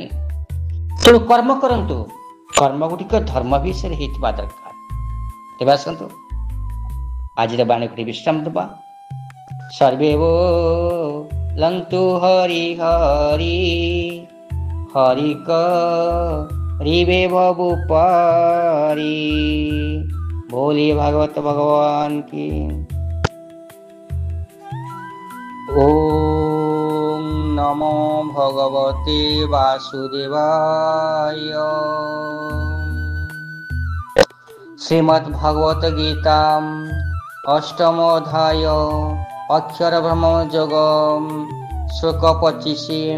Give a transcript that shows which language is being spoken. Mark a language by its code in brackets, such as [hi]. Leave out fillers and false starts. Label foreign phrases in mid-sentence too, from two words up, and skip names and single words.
[or] ତେଣୁ କର୍ମ କରନ୍ତୁ, କର୍ମ ଗୁଡ଼ିକ ଧର୍ମ ବିଷୟରେ ହେଇଥିବା ଦରକାର। ତେବେ ଆସନ୍ତୁ ଆଜିର ବାଣୀକୁ ବିଶ୍ରାମ ଦେବା। ସର୍ବେ ବୋଲନ୍ତୁ ହରି ହରି, ହରି କରିବେ ଭବୁ ପାରି, [hi] बोलिए भागवत भगवान की। [sa] ओम नमो भगवते वासुदेवाय। [hi] श्रीमद् भगवत गीता अष्टम अध्याय अक्षर ब्रह्म योगम श्लोक 25।